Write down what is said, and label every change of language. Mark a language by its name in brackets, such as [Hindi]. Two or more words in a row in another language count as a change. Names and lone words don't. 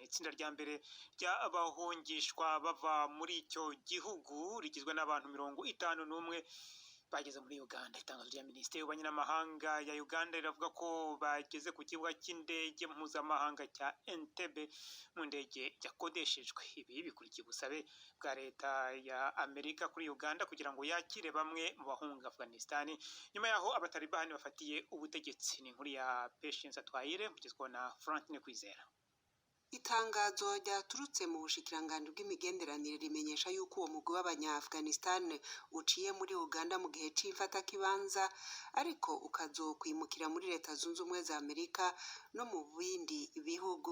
[Kinyarwanda] Itsinda rya mbere ry'abahungishwa bava muri icyo gihugu rigizwe n'abantu 51 bageze muri Uganda. Itangazo rya Minisiteri y'Ububanyi n'Amahanga ya Uganda riravuga ko bageze ku kibuga cy'indege mpuzamahanga cya Entebbe mu ndege yakodeshejwe. Ibi bikurikiye ubusabe bwa leta ya Amerika kuri Uganda kugira ngo yakire bamwe mu bahunga Afghanistan nyuma yaho abatalibani bafatiye ubutegetsi. Ni inkuru ya Patience Atwayire mugezweho na Frankine Kwizera. [Rundi] Itangazo ryaturutse mu bushikiranganji bw'imigenderanire rimenyesha yuko uwo mugwi w'Abanya-Afghanistan uciye muri Uganda mu gihe c'imfata kibanza, ariko ukazokwimukira muri Leta Zunze Ubumwe za Amerika no mu bindi bihugu.